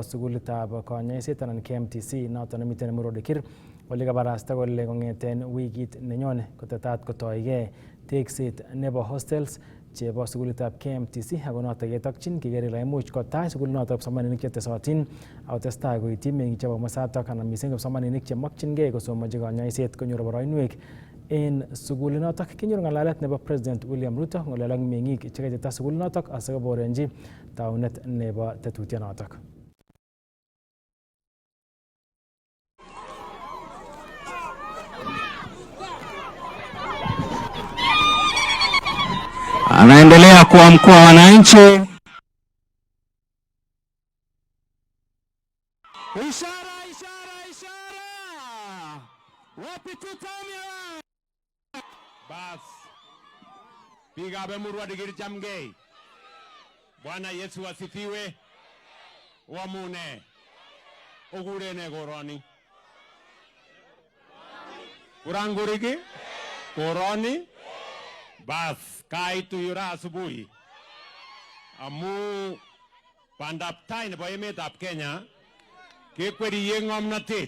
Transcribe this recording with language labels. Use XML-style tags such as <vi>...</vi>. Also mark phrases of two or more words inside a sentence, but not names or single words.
<kln>sukulitab konyoiset anan KMTC noto nemiten Emurwa Dikir ole kabarasta kole kongeten wikit nenyone kotetat kotoige tekset nebo hostels chebo sukulitab KMTC ako noto ketokyin keker kele imuch kotach sukulinoto kipsomaninik chetesotin ako testai koityi meng'ik chebo komosatok anan mising kipsomaninik chemokyingei kosomonji konyoiset konyor boroinwek en sukulinotok. Kinyoru ng'alalet nebo President William Ruto ng'olol ak meng'ik cheketeta sukulinotok asikoborenji taunet nebo tetutyonotok.</kln> <sw>Anaendelea kuwa mkuu wa wananchi. Ishara, ishara, ishara. Wapi tutamia? Bas. Piga Emurwa Dikir jamgei. Bwana Yesu asifiwe.</sw> <kln>Wamune. Ogurene goroni. Kuranguriki? Goroni? Bas, kaitu yura asubuhi. Amu pandaptai nebo emetab Kenya kekweriye ng'omnotet.</kln>